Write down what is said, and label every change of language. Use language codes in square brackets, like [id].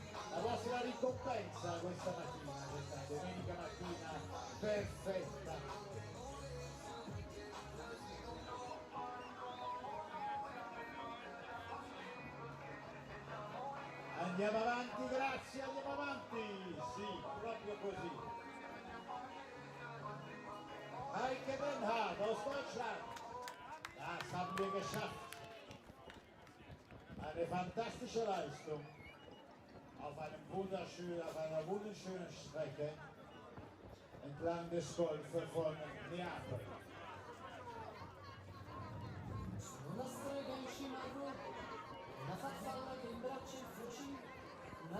[it] La vostra ricompensa questa mattina, questa domenica mattina perfetta. Andiamo avanti, grazie, andiamo avanti, sì, proprio così. [de] Heike Benhard aus Deutschland. Das haben wir geschafft. Eine fantastische Leistung auf einer wunderschönen Strecke entlang des Golf von Neapoli. [it] Una strega in cima al gruppo, una farfalla che imbraccia il fucile, una